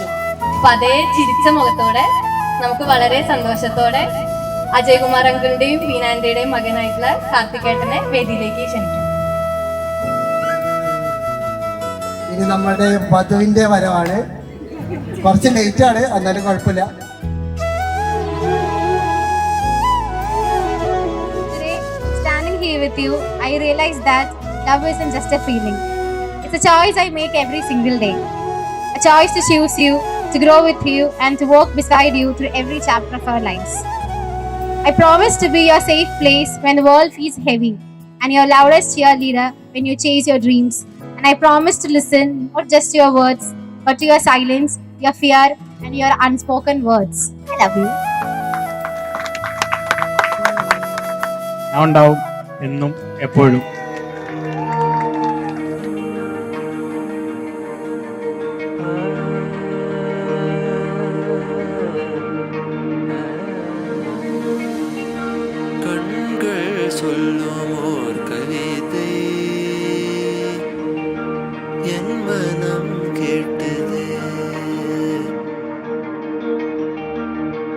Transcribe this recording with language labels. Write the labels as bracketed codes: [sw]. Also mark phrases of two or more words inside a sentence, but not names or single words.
[ml] അപ്പൊ അതേ ചിരിച്ച മുഖത്തോടെ നമുക്ക് വളരെ സന്തോഷത്തോടെ അജയ്കുമാർ അങ്കിളിന്റെയും വീനാന്റെയും മകനായിട്ടുള്ള കാർത്തികേട്ടനെ വേദിയിലേക്ക് ക്ഷണിക്കും. ഇനി നമ്മളുടെ വധുവിന്റെ വരവാണ്. കുറച്ച് ലേറ്റ് ആണ്, എന്നാലും കുഴപ്പമില്ല. [en] With you, I realized that love isn't just a feeling. It's a choice I make every single day. A choice to choose you, to grow with you, and to walk beside you through every chapter of our lives. I promise to be your safe place when the world feels heavy, and your loudest cheerleader when you chase your dreams. And I promise to listen not just to your words, but to your silence, your fear, and your unspoken words. I love you. [ml] ഞാൻ ഉണ്ടാവും എന്നും എപ്പോഴും. [ta] சொல்லும் ஓர் கவிதை என் மனம் கேட்டது.